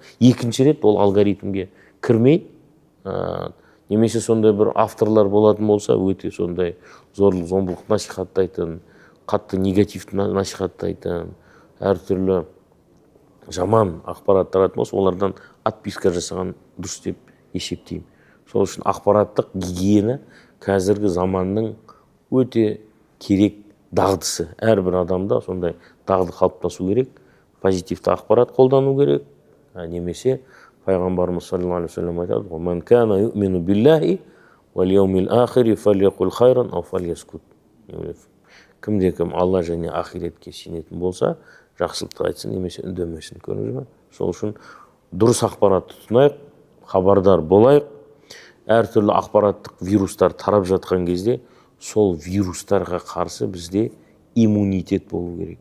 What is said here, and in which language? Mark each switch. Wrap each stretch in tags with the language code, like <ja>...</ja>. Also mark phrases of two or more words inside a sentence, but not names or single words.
<kk>Екінші рет ол алгоритмге кірмей, немесе сондай бір авторлар болатын болса, өте сондай зорлық, зомбылық насихаттайтын, қатты негативті насихаттайтын, әртүрлі жаман ақпарат таратын болса, олардан отписка жасаған дұрыс деп есептеймін. Сол үшін ақпараттық гигиена қазіргі заманның өте керек дағдысы. Әрбір адамда сондай дағды қалыптасу керек. Позитивті ақпарат қолдану керек. Немесе пайғамбарымыз</kk> <ar>صلى الله عليه وسلم айтады: "من كان يؤمن بالله واليوم الآخر فليقل خيرا أو ليصمت".</ar> <kk>Кімде-кім Алла және ақиретке сенетін болса, жақсылықты айтсын, немесе үндемесін. Көрдіңіз бе? Сол үшін дұрыс ақпаратты тұтынайық, хабардар болайық. Әртүрлі ақпараттық вирустар тарап жатқан кезде сол вирустарға қарсы бізде иммунитет болу керек.</kk>